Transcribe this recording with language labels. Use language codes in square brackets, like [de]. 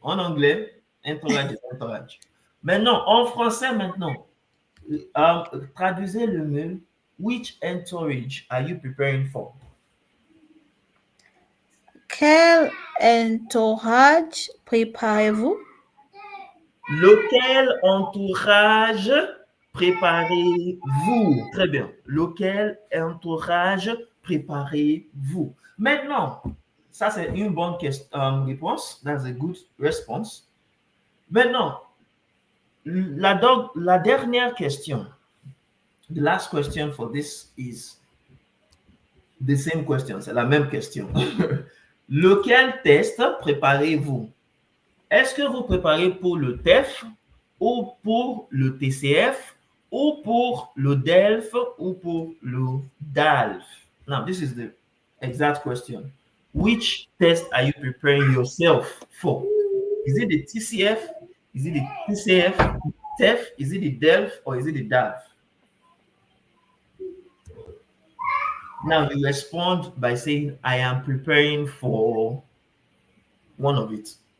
[fr] En anglais, entourage est entourage. Maintenant, en français, maintenant, traduisez le mot. [en] Which entourage are you preparing for? [fr] Quel entourage préparez-vous? Lequel entourage préparez-vous? Très bien. Lequel entourage préparez-vous? Maintenant, ça c'est une bonne réponse. [en] That's a good response. [fr] Maintenant, la dernière question. [en] The last question for this is the same question. [fr] C'est la même question. Lequel test préparez-vous? Est-ce que vous préparez pour le TEF ou pour le TCF ou pour le DELF ou pour le DALF? [en] Now, this is the exact question. Which test are you preparing yourself for? Is it the TCF? Is it the TCF? TEF? Is it the DELF or is it the DALF? Now, you respond by saying, I am preparing for one of it.